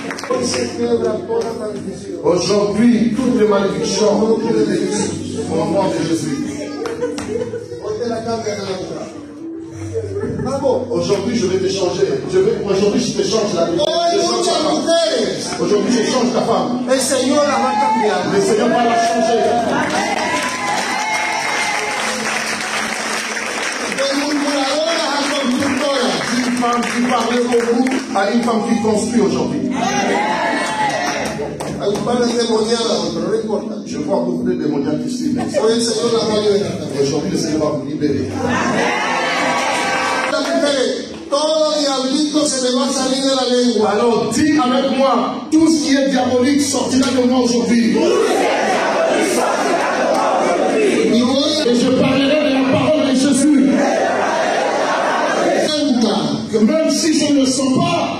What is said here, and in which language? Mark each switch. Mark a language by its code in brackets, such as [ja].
[es] Hoy se quiebra toda maldición. [fr] Aujourd'hui, toutes les malédictions, je les détruis au nom de Jésus. [es] Hoy te la cambian a la otra. Vamos. [fr] Aujourd'hui, je vais te changer. Aujourd'hui, je te change la vie. [es] Hoy [fr] Je change [es] muchas [fr] ta femme. [es] mujeres, [fr] Aujourd'hui, je change ta femme. [es] el Señor la va a cambiar. [fr] Le Seigneur va la changer. [es] De murmuradoras a constructoras. [fr] Une femme qui parlait beaucoup à une femme qui construit aujourd'hui. [es] Hay un par de endemoniadas hoy, pero no importa. [fr] Je vois beaucoup de démoniaques ici. Mais [es] Hoy el Señor la va a liberar también. [fr] aujourd'hui, le Seigneur va vous libérer. [es] Las mujeres, todo diablito se me va a salir de la lengua. [fr] Alors, dis avec moi, tout ce qui est diabolique sortira de moi aujourd'hui. [es] Y voy [fr] Et je parlerai de la parole de Jésus. [es] a [fr] Que même si je ne sens pas